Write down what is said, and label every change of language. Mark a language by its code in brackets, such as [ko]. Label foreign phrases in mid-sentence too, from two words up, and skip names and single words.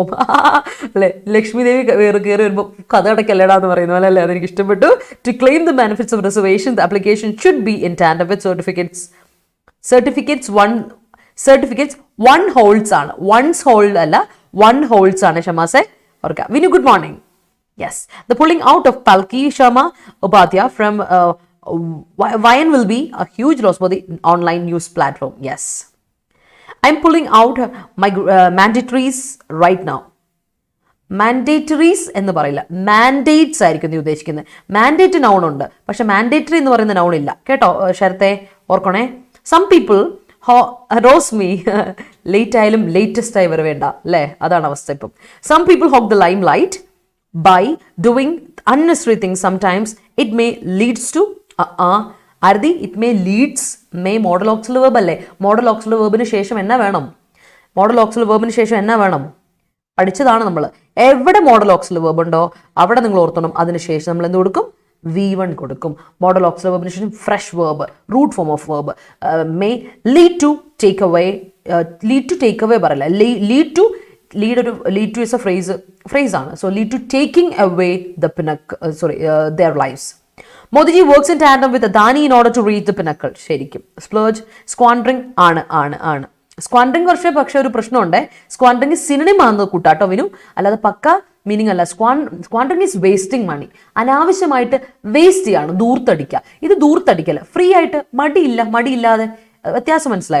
[ml] അല്ലേ, ലക്ഷ്മി ദേവി കയറി വരുമ്പോൾ കഥ അടക്കല്ലടാ എന്ന് പറയുന്ന പോലെ അല്ലേ, അതെനിക്ക് ഇഷ്ടപ്പെട്ടു. [en] To claim the benefits of reservation the application should be in tandem with certificates one holds ആണ്. ones hold [ml] അല്ല, [en] one holds [ml] ആണ്. ഷമാസെ ഓർക്കുക. വിനു, [en] good morning. yes, the pulling out of Palki Sharma Upadhyay from Vayan will be a huge loss for the online news platform. Yes, I'm pulling out my mandatories right now. [ml] മാൻഡേറ്ററീസ് എന്ന് പറയില്ല, മാൻഡേറ്റ്സ് ആയിരിക്കും നീ ഉദ്ദേശിക്കുന്നത്. [en] mandate noun [ml] ഉണ്ട്, പക്ഷെ മാൻഡേറ്ററി എന്ന് പറയുന്ന നൗൺ ഇല്ല കേട്ടോ ശരത്തെ, ഓർക്കണേ. [en] some people rose me late [ml] ആയാലും ലേറ്റസ്റ്റ് ആയി വരവേണ്ട അല്ലേ, അതാണ് അവസ്ഥ ഇപ്പം. [en] some people hog the lime light by doing unnecessary things. Sometimes it may leads to Ardi, it may leads, may modal auxiliary verb അല്ലേ. modal auxiliary verb [ml] ന് ശേഷം എന്നാ വേണം? [en] modal auxiliary verb [ml] ന് ശേഷം എന്നാ വേണം? പഠിച്ചതാണ് നമ്മൾ. എവിടെ [en] modal auxiliary verb [ml] ഉണ്ടോ അവിടെ നിങ്ങൾ ഓർത്തണം, അതിനുശേഷം നമ്മൾ എന്ത് കൊടുക്കും? V1 കൊടുക്കും. [en] modal auxiliary verbന് ശേഷം ഫ്രഷ് verb, root form of verb. may lead to take away, lead to take away പറയില്ല, lead to is a phrase ആണ്. So lead to taking away the pinnacle, their lives. Modi ji works in tandem with Adani in order to reach the pinnacle. [ml] ശരിക്കും [en] splurge, squandering [ml] ആണ്. സ്ക്വാൻഡറിങ് പക്ഷേ ഒരു പ്രശ്നമുണ്ട്. സ്ക്വാൻഡറിങ് സിനണിം ആണെന്ന് കൂട്ടാട്ടോ വിനു, അല്ലാതെ പക്ക മീനിങ് അല്ല. [en] squandering is wasting money. [ml] അനാവശ്യമായിട്ട് വേസ്റ്റ് ചെയ്യാണ്, ദൂർത്തടിക്കുക. ഇത് ദൂർത്തടിക്കല്ല, ഫ്രീ ആയിട്ട്, മടിയില്ലാതെ. വ്യത്യാസം മനസ്സിലായോ?